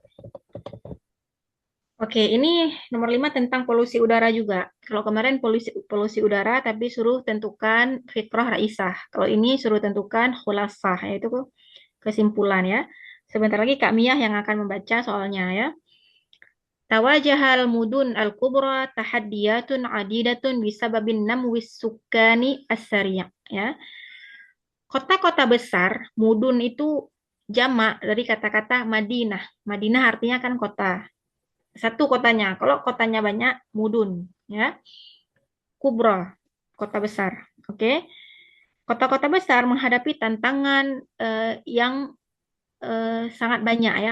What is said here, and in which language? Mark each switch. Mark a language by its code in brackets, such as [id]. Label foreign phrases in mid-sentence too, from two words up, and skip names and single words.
[id] Oke, ini nomor 5 tentang polusi udara juga. Kalau kemarin polusi udara tapi suruh tentukan [ar] فكرة رئيسة. [id] Kalau ini suruh tentukan khulasah, yaitu kesimpulan ya. Sebentar lagi Kak Miyah yang akan membaca soalnya ya. [ar] تواجه المدن الكبرى تحديات عديدة بسبب نمو السكان السريع' ya. [id] Kota-kota besar, mudun itu jamak dari kata-kata Madinah. Madinah artinya kan kota. Satu kotanya. Kalau kotanya banyak, mudun ya. Kubra, kota besar. Oke. Kota-kota besar menghadapi tantangan yang sangat banyak ya.